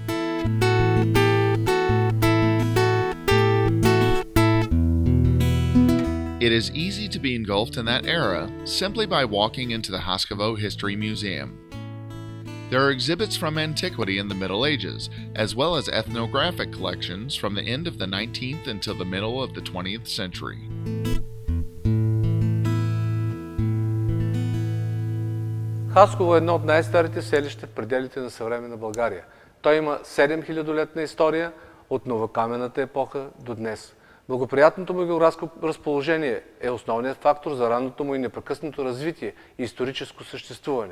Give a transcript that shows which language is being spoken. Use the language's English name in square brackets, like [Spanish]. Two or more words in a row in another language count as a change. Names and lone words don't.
[English] It is easy to be engulfed in that era simply by walking into the Haskovo History Museum. There are exhibits from antiquity in the Middle Ages, as well as ethnographic collections from the end of the 19th until the middle of the 20th century. [Bulgarian] Хасково е едно от най-старите селища в пределите на съвременна България. Той има 7000-летна история от новокаменната епоха до днес. Благоприятното му географско разположение е основният фактор за ранното му и непрекъснато развитие и историческо съществуване.